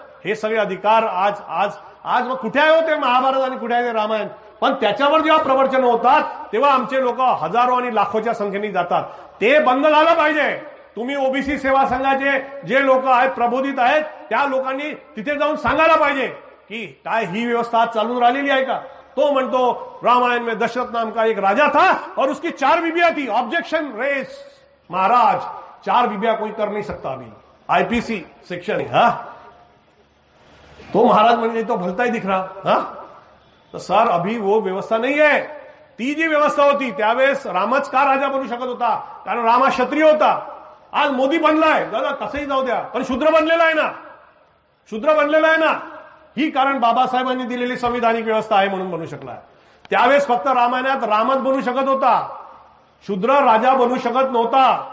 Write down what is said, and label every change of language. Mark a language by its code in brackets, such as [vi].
[mr] हे सगळे अधिकार आज मग कुठे आहे होते महाभारत आणि कुठे आहे ते रामायण. पण त्याच्यावर जेव्हा प्रवचन होतात तेव्हा आमचे लोक हजारो आणि लाखोच्या संख्येने जातात. ते बंद झालं पाहिजे. तुम्ही ओबीसी सेवा संघाचे जे लोक आहेत प्रबोधित आहेत त्या लोकांनी तिथे जाऊन सांगायला पाहिजे की काय ही व्यवस्था चालून राहिलेली आहे का. तो म्हणतो [hi] रामायण में दशरथ नाम का एक राजा था और उसकी 4 बीबियां थी. ऑब्जेक्शन रेस महाराज, 4 बीबियां कोई कर नहीं सकता अभी, आईपीसी सेक्शन है. [mr] तो महाराज म्हणजे तो भलता ही दिख रहा. [hi] तर सर अभी वो व्यवस्था नहीं है. [mr] ती जी व्यवस्था होती त्यावेळेस रामच का राजा बनू शकत होता, कारण राम हा क्षत्रिय होता. आज मोदी बनलाय, दादा कसंही जाऊ द्या, पण शूद्र बनलेला आहे ना. ही कारण बाबासाहेबांनी दिलेली संविधानिक व्यवस्था आहे म्हणून बनू शकला. त्यावेळेस फक्त रामायणात रामच बनू शकत होता, शूद्र राजा बनू शकत नव्हता.